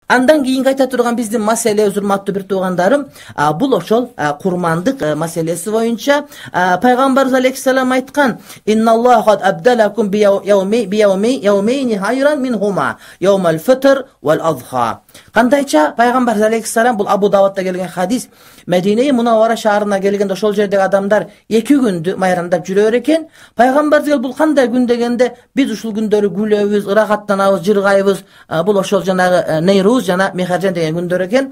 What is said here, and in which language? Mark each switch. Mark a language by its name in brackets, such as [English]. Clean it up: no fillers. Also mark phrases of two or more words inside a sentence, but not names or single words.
[Kyrgyz] Andan kийинки айта турган биздин маселе, урматтуу бир туугандарым, бул ошол курмандык маселеси боюнча пайгамбарыбыз алейхиссалам айткан: [Arabic] "إن الله قد أبدلكم بيومين خيرا منهما يوم الفطر والأضحى." [Kyrgyz] Кандайча пайгамбар алейхиссалам, бул Абу Давудда келген хадис, Медине Мунаввара шаарына келгенде ошол жердеги адамдар 2 күндү майрамдап жүрөр экен. Пайгамбар дегел бул кандай күн дегенде, biz ушул күндөрү күлөбүз, ырахаттанабыз, жыргайбыз. Бул ошол жанагы Нейруз жана Мехаржан деген күндөр экен.